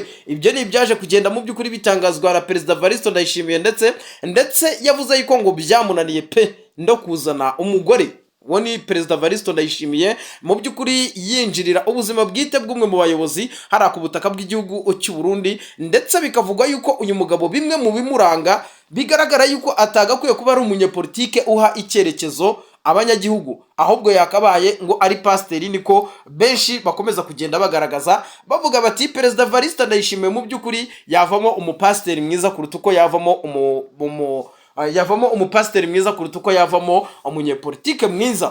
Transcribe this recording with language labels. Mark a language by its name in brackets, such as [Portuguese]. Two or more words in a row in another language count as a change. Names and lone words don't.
[Kinyarwanda] Ibyo ni ibyaje kugenda mu by'ukuri bitangazwa na Perezida Evariste Ndayishimiye, ndetse yavuze yuko ngo byamunaniye pe ndo kuzana umugore. Uwo ni Perezida Evariste Ndayishimiye mu by'ukuri yinjirira ubuzima bwite bw'umwe mu bayobozi hari ku butaka bw'igihugu cy'u Burundi, ndetse bikavugwa yuko uyu mugabo bimwe mu bimuranga bigaragara yuko atagakwiye kuba ari umunyepolitike uha icyerekezo abanyagihugu, ahubwo yakabaye ngo ari pasiteri. Niko benshi bakomeza kugenda bagaragaza, bavuga bati Perezida Evariste Ndayishimiye mu by'ukuri yavamo umupasiteri mwiza kuruta uko yavamo umupasiteri mwiza kuruta uko yavamo umunyepolitike mwiza.